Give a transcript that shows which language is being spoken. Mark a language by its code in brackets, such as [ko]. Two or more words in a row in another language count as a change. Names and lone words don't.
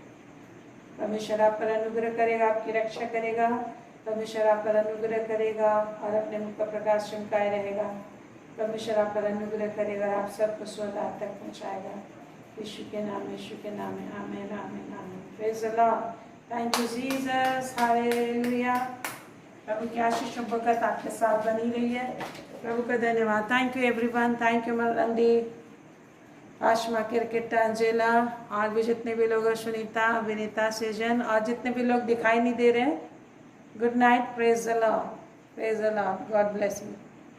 [hi] परमेश्वर आप पर अनुग्रह करेगा, आपकी रक्षा करेगा। परमेश्वर आप पर अनुग्रह करेगा और अपने मुख का प्रकाश चमकाए रहेगा। परमेश्वर आप पर अनुग्रह करेगा और आप सबको स्वदार तक पहुँचाएगा। यीशु के नाम, यीशु के नाम में। [en] आमीन, आमीन, आमीन। Praise the Lord. Thank you Jesus. हालेलुया। [hi] प्रभु की आशीष और बरकत आपके साथ बनी रही है। प्रभु का धन्यवाद। [en] Thank you everyone. Thank you Malandi. [hi] आशमा, किरकिटा, अंजेला और भी जितने भी लोग हैं, सुनीता, विनीता, सेजन और जितने भी लोग दिखाई नहीं दे रहे हैं, [en] Good night, praise the Lord, God bless you.